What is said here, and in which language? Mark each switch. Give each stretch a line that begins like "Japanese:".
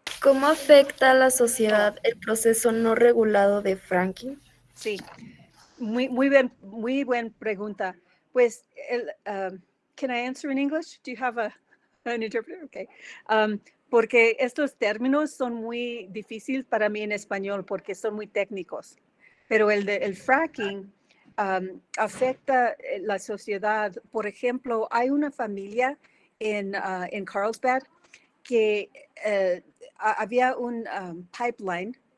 Spanish: ¿Cómo afecta a la sociedad el proceso no regulado de fracking? Sí, muy buen pregunta.
English: Pues, can I answer in English? Do you have an interpreter? Okay.
Spanish: Porque estos términos son muy difíciles para mí en español porque son muy técnicos. Pero el fracking afecta la sociedad. Por ejemplo, hay una familia en Carlsbad, que había un pipeline.